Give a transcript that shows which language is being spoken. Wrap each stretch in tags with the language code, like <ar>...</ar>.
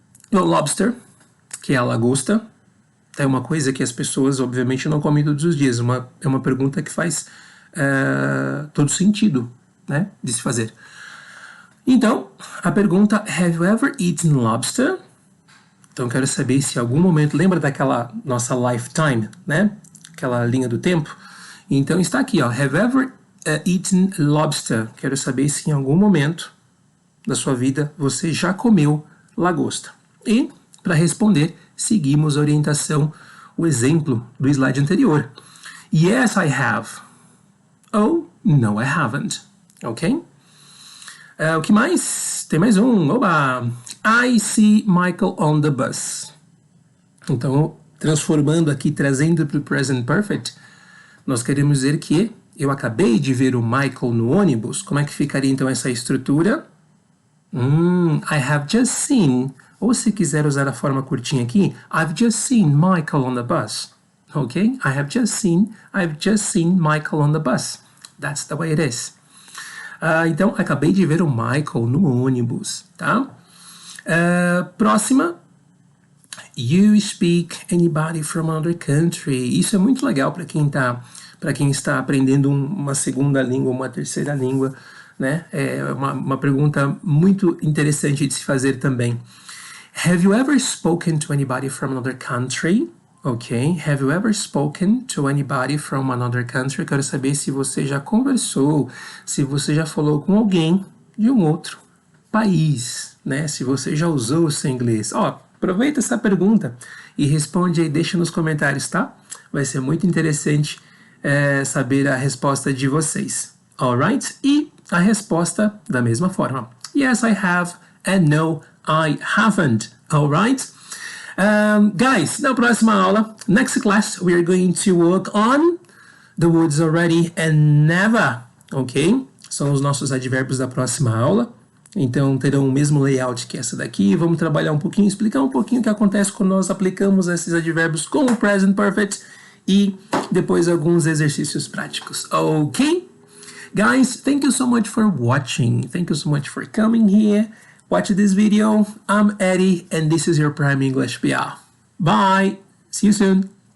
<pt>O lobster, que é a lagosta, é uma coisa que as pessoas, obviamente, não comem todos os dias. É uma pergunta que faz todo sentido, né, de se fazer. Então, a pergunta,</pt> <en>have you ever eaten lobster?</en> <pt>Então, quero saber se em algum momento, lembra daquela nossa lifetime, né? Aquela linha do tempo? Então, está aqui, ó,</pt> <en>have you ever eaten lobster?</en> <pt>Quero saber se em algum momento da sua vida você já comeu lagosta. E, para responder, seguimos a orientação, o exemplo do slide anterior.</pt> <en>Yes, I have. Oh, no, I haven't. Ok?</en> <pt>O que mais? Tem mais um. Oba!</pt> <en>I see Michael on the bus.</en> <pt>Então, transformando aqui, trazendo para o present perfect, nós queremos dizer que eu acabei de ver o Michael no ônibus. Como é que ficaria então essa estrutura?</pt> <en>I have just seen.</en> <pt>Ou se quiser usar a forma curtinha</pt> <en>aqui, I've just seen Michael on the bus. Ok? I've just seen Michael on the bus. That's the way it is.</en> <pt>Então, acabei de ver o Michael no ônibus, tá? Próxima.</pt> <en>You speak anybody from another country.</en> <pt>Isso é muito legal para quem está aprendendo uma segunda língua, uma terceira língua, né? É uma pergunta muito interessante de se fazer também.</pt> <en>Have you ever spoken to anybody from another country? Ok. Have you ever spoken to anybody from another country?</en> <pt>Eu quero saber se você já conversou, se você já falou com alguém de um outro país, né? Se você já usou o seu inglês. Ó, aproveita essa pergunta e responde aí, deixa nos comentários, tá? Vai ser muito interessante saber a resposta de vocês. Alright? E a resposta da mesma forma.</pt> <en>Yes, I have, and no, I haven't. Alright? Guys,</en> <pt>na próxima aula,</pt> <en>next class, we are going to work on the words already and never, ok?</en> <pt>São os nossos advérbios da próxima aula. Então, terão o mesmo layout que essa daqui. Vamos trabalhar um pouquinho, explicar um pouquinho o que acontece quando nós aplicamos esses advérbios com o present perfect e depois alguns exercícios práticos. Ok?</pt> <en>Guys, thank you so much for watching. Thank you so much for coming here. Watch this video. I'm Eddie, and this is your Prime English PR. Bye. See you soon.</en>